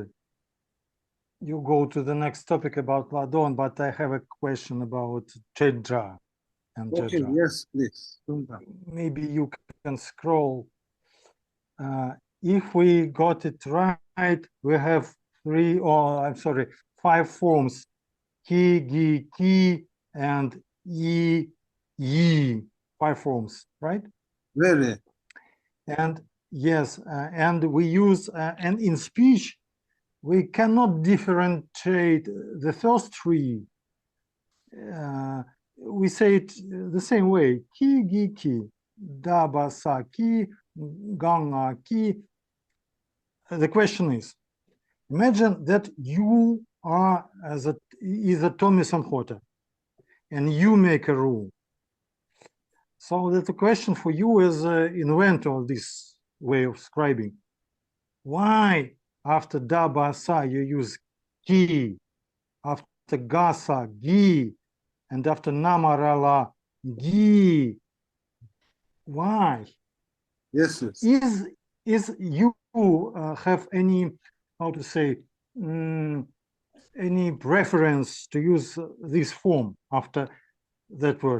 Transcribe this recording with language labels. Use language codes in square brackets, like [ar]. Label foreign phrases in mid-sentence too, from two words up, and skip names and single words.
[en] You go to the next topic about Ladon, but I have a question about Jedra and Okay, Jedra. yes, please. Maybe you can scroll. If we got it right, we have 5 forms: [kha] ki, gi, ki, and yi, yi. [en] 5 forms, right? Really? And yes, and we use, and in speech, we cannot differentiate the first 3. We say it the same way: [kha] ki, gi, ki, da, ba, sa, ki, ganga, ki. [en] The question is, imagine that you are either Tommy Sanhota and you make a rule. So that the question for you as an inventor of this way of scribing: why after da, ba, sa you use ki, after ga, sa, gi, and after namarala, gi? Why? Yes, yes. Is you have any, how to say, any preference to use this form after that word?